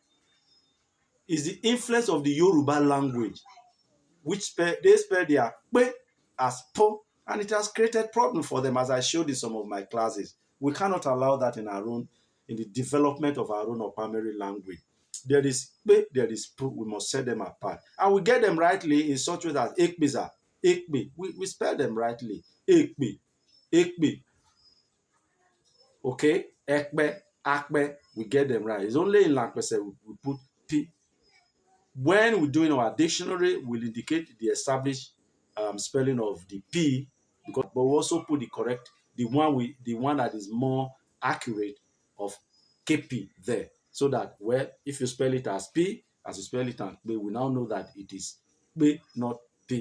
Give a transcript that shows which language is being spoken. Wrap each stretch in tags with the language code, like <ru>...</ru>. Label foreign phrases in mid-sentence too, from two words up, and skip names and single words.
<en>Is the influence of the Yoruba language, which they spell their P as P, and it has created problem for them, as I showed in some of my classes. We cannot allow that in the development of our own primary language. There is P, there is P, we must set them apart. And we get them rightly in such way that Ekbiza, Ekbi, we spell them rightly. Ekbi, Ekbi, okay? Ekbe, Akbe, we get them right. It's only in Lankwese we put P. When we're doing our dictionary, we'll indicate the established spelling of the P, but we also put the correct, the one that is more accurate of KP there, so that if you spell it as P, as you spell it as P, we now know that it is P, not P.</en>